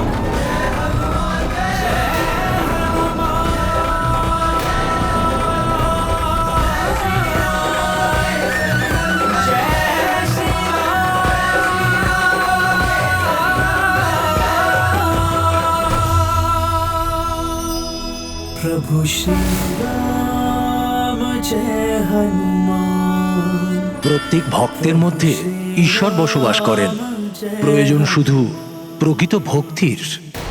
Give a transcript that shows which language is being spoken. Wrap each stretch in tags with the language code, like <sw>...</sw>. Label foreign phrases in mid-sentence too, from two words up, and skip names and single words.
<hi>जय हनुमान जय हनुमान, जय श्री प्रभु श्री राम जय हनुमान।</hi> <bn>প্রত্যেক ভক্তের মধ্যে ঈশ্বর বসবাস করেন। প্রয়োজন শুধু প্রকৃত ভক্তির।</bn>